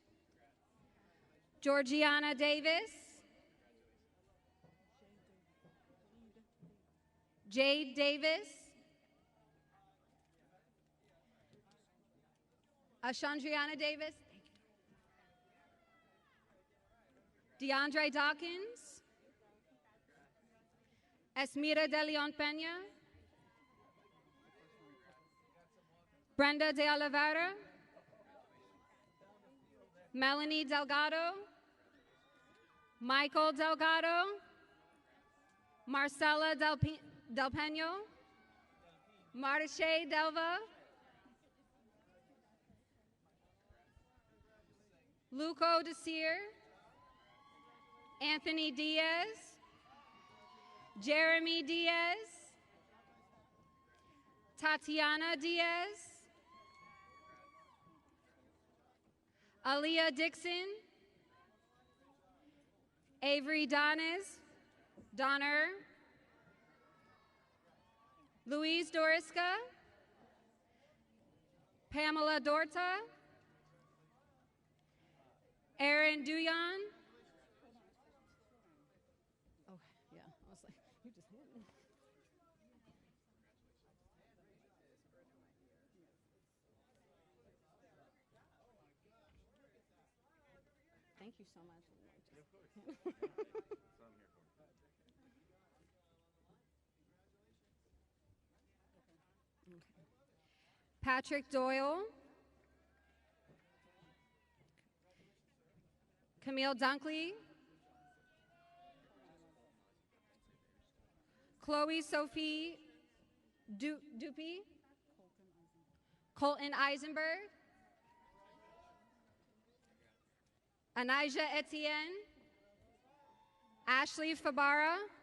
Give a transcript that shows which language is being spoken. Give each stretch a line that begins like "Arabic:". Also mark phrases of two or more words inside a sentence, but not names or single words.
English: Georgiana Davis, Jade Davis, Ashandriana Davis, DeAndre Dawkins, Esmira De Leon Pena, Brenda De Oliveira, Melanie Delgado, Michael Delgado, Marcela Del Peno, Martiche Delva, Luco Desir, Anthony Diaz, Jeremy Diaz, Tatiana Diaz, Aaliyah Dixon, Avery Donner, Louise Doriska, Pamela Dorta, Aaron Duyan. Oh, yeah, I was like, you just hit me. Thank you so much. Patrick Doyle, Camille Dunkley, Chloe Sophie Dupuy, Colton Eisenberg, Anijah Etienne, Ashley Fabara,